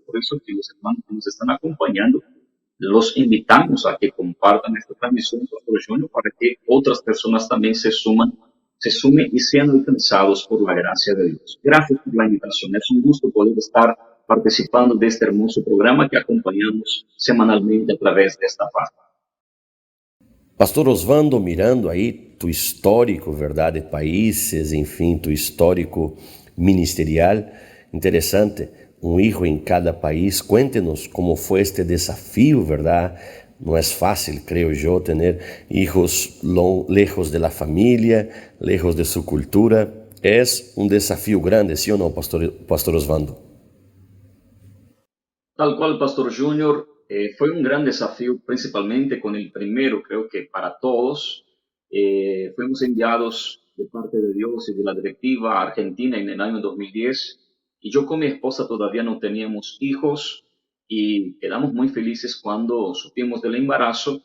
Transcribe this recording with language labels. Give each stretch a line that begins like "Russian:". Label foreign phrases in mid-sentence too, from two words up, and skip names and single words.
Spanish: Por eso, que los hermanos que nos están acompañando, los invitamos a que compartan esta transmisión, Pastor Junior, para que otras personas también se sumen y sean alcanzados por la gracia de Dios. Gracias por la invitación. Es un gusto poder estar participando de este hermoso programa que acompañamos semanalmente a través de esta página.
Portuguese: Pastor Osvaldo, mirando aí tu histórico, verdade, países, enfim, tu histórico ministerial, interessante, um hijo em cada país. Cuéntenos como foi este desafio, verdade? Não é fácil, creio eu, ter
Spanish: hijos lejos de la familia, lejos de su cultura.
Portuguese: É um desafio grande, ¿sí ou não, Pastor Osvaldo?
Spanish: Tal cual, Pastor Junior, fue un gran desafío, principalmente con el primero, creo que para todos. Fuimos enviados de parte de Dios y de la directiva a Argentina en el año 2010, y yo con mi esposa todavía no teníamos hijos, y quedamos muy felices cuando supimos del embarazo.